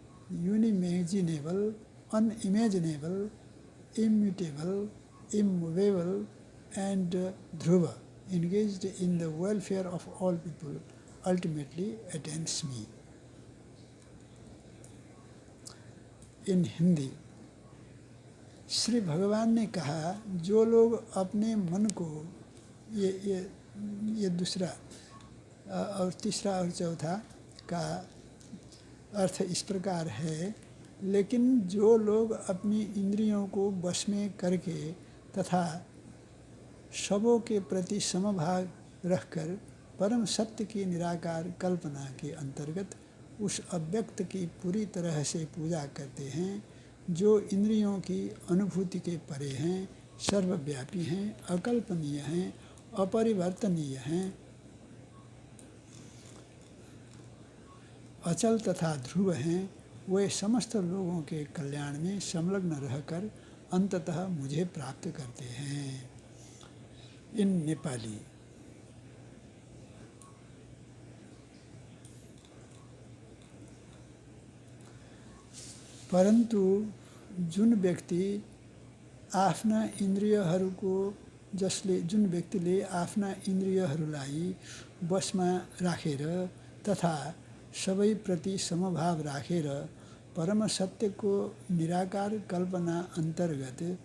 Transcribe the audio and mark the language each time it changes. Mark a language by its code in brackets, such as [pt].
[en] unimaginable, unimaginable, immutable, immovable, and Dhruva, engaged in the welfare of all people, ultimately attains me. In Hindi, [hi] Shri भगवान ने कहा, जो लोग अपने मन को, ये दूसरा और तीसरा और चौथा का अर्थ इस प्रकार है, लेकिन जो लोग अपनी इंद्रियों को वश में करके तथा सबों के प्रति समभाव रखकर परम सत्य की निराकार कल्पना के अंतर्गत उस अव्यक्त की पूरी तरह से पूजा करते हैं, जो इंद्रियों की अनुभूति के परे हैं, सर्वव्यापी हैं, अकल्पनीय हैं, अपरिवर्तनीय हैं, अचल तथा ध्रुव हैं, वे समस्त लोगों के कल्याण में संलग्न रहकर अंततः मुझे प्राप्त करते हैं. [en] इन नेपाली, [ne] परन्तु जुन व्यक्ति आफ्ना इन्द्रियहरूको जुन व्यक्तिले आफ्ना इन्द्रियहरूलाई वशमा राखेर तथा सबै प्रति समभाव राखेर परम सत्यको निराकार कल्पना अन्तर्गत